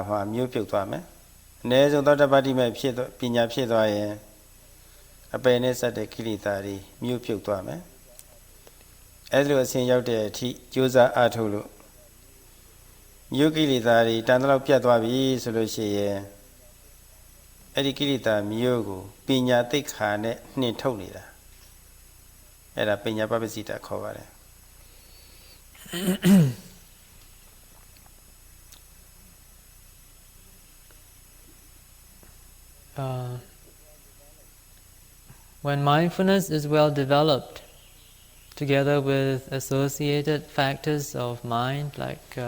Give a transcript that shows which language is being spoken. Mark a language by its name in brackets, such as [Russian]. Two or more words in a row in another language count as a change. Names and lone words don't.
[Burmese] မှာမျိုးပြုတ်သွားမယ်။အနည်းဆုံးသောတပတ္တိမဲ့ဖြစ်ပညာဖြစ်သွားရင်အပယ်နဲ့စတဲ့ကိလေသာတွေမျိုးပြုတ်သွားမယ်။အဲ့လိုအစဉ်ရောက်တဲ့အထိကြိုးစားအားထုတ်လို့မျိုးကိလေသာတွေတန်တလောက်ပြတ်သွားပြီဆိုလို့ရှိရင်အဲ့ဒီကိလေသာမျိုးကိုပညာသိက္ခာနဲ့နှင်ထုတ်နေတာအဲ့ဒါပညာပပ္ပစိတခေါ်ပါတယ် [English] When mindfulness is well developed, together with associated factors of mind like